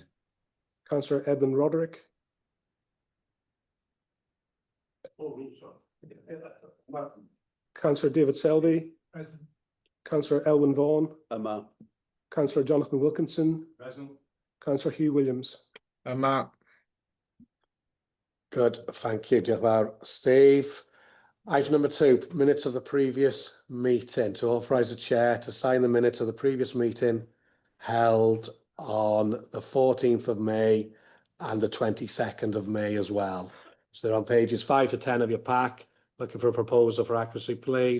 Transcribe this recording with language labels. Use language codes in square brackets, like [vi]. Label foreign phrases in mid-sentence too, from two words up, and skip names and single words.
[en] Councillor Edwin Roderick. Councillor David Selby. Present. Councillor Elwyn Vaughan. Councillor Jonathan Wilkinson. Present. Councillor Hugh Williams. Good, thank you, [cy] diolch yn fawr. [en] Steve. Item number 2, minutes of the previous meeting. To authorise the chair to sign the minutes of the previous meeting held on the 14th of May and the 22nd of May as well. So they're on pages 5 to 10 of your pack. Looking for a proposal for accuracy, please.